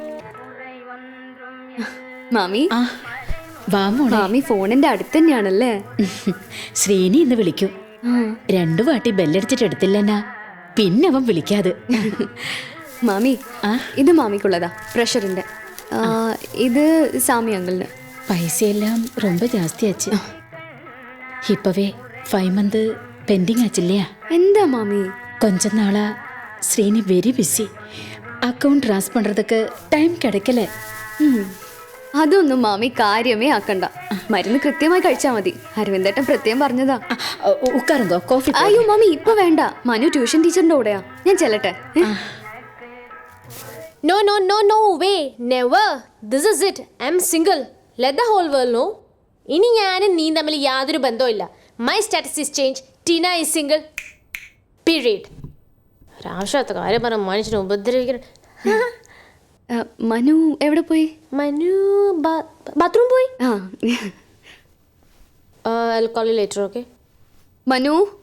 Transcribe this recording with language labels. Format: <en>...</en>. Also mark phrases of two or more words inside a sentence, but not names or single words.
<ml>മാമി ഫോണിന്റെ അടുത്ത് തന്നെയാണല്ലേ? ശ്രീനി ഇന്ന് വിളിക്കും. 2 വാട്ടി ബെല്ലടിച്ചിട്ട് എടുത്തില്ലെന്നാ, പിന്നെ അവൻ വിളിക്കാതെ. മാമി, ഇത് മാമിക്കുള്ളതാ, പ്രഷറിന്റെ. ഇത് സാമി അങ്കിളിന്.</ml> <ta>പൈസയെല്ലാം ரொம்ப ജാസ്തിയാச்சு. இப்பவே 5 month பெண்டிங் ஆச்சில்லையா?</ta> <ml>എന്താ മാമി?</ml> <ta>கொஞ்ச நாளா ஸ்ரீனி</ta> <en>very busy. account trans</en> <ta>பண்றதுக்கு டைம் கிடைக்கல.</ta> <ml>അതൊന്നും മാമി കാര്യമേ ആക്കണ്ട. മരുന്ന് കൃത്യമായി കഴിച്ചാൽ മതി. അരവിന്ദേട്ടൻ പ്രത്യേകം പറഞ്ഞതാ.</ml> <ta>உக்காருங்கோ, காபி.</ta> <ml>അയ്യോ മാമി, ഇപ്പൊ വേണ്ട. മനു ട്യൂഷൻ ടീച്ചറിന്റെ കൂടെയാ. ഞാൻ ചെല്ലട്ടെ.</ml> <en>No way, never. This is it. I'm single. Let the whole world know.</en> <ml>ഇനി ഞാനും നീ തമ്മിൽ യാതൊരു ബന്ധവുമില്ല.</ml> <en>My status is changed. Tina is single. Period.</en> <ml>ഒരാവശ്യത്തെ കാര്യം പറഞ്ഞ മനുഷ്യനെ ഉപദ്രവിക്കണം. മനു എവിടെ പോയി? മനു ബാത്റൂം പോയി.</ml> <en>I'll call you later, okay?</en> <ml>മനു.</ml>